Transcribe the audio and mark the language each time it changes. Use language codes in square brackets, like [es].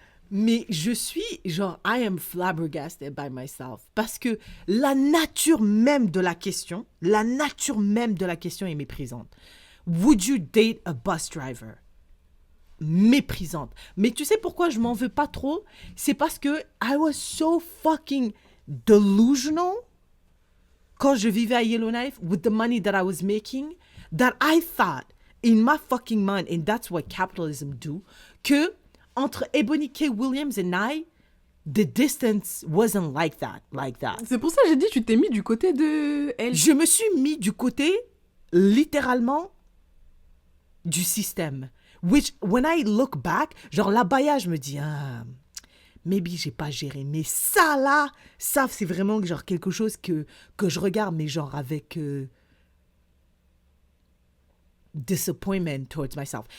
[fr] Mais je suis genre, [en] I am flabbergasted by myself. [fr] Parce que la nature même de la question est méprisante. [en] Would you date a bus driver? [fr] Méprisante. Mais tu sais pourquoi je m'en veux pas trop? C'est parce que [en] I was so fucking delusional [fr] quand je vivais à Yellowknife [en] with the money that I was making that I thought in my fucking mind, and that's what capitalism do, [fr] que entre [en] Ebony K. Williams and I, the distance wasn't like that. [fr] C'est pour ça que j'ai dit, tu t'es mis du côté de elle. Je me suis mis du côté, littéralement, du système. [en] Which, when I look back, [fr] genre là-bas, je me dis, maybe j'ai pas géré. Mais ça, là, ça, c'est vraiment genre quelque chose que je regarde, mais genre avec [en] disappointment towards myself.